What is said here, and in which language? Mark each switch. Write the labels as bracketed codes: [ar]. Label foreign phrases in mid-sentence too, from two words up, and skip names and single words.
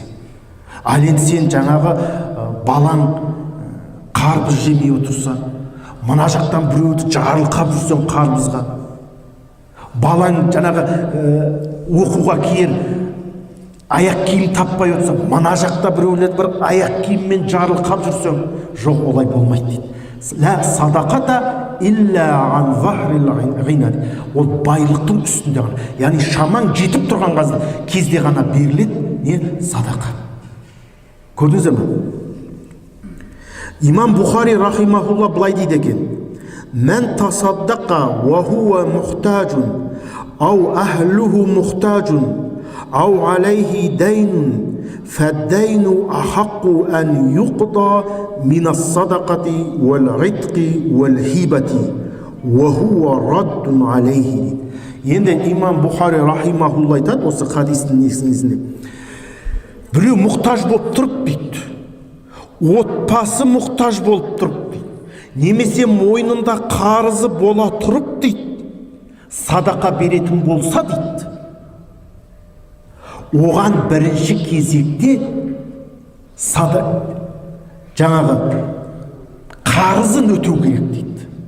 [kk] Ал енді сен жаңағы балаң қарбыз жемей отырса, мына жақтан біреуді жарылқап жүрсең қарбызға, балаң жаңағы оқуға киер аяқ киім таппай отырса, мына жақта біреулер бір аяқ киіммен жарылқап жүрсең, жоқ, олай болмайды дейді. [ar] لا صدقة إلا عن ظهر غنى. [kk] Ол байлықтың үстінде ғана, яғни шамаң жетіп тұрған кезде ғана беріледі не садақа. Көрдіңіздер ме? Имам Бухари рахимахулла былай дейді екен: [ar] "من تصدق وهو محتاج أو أهله محتاج أو عليه دين فالدين أحق أن يقضى من الصدقة والعتق والهبة وهو رد عليه." [kk] Енді имам Бухари рахимахулла айтады осы хадистің негізінде, біреу мұқтаж болып тұрып дейді, отбасы мұқтаж болып тұрып дейді, немесе мойнында қарызы бола тұрып дейді, садақа беретін болса дейді, оған бірінші кезекте жаңағы қарызын өтеу керек дейді.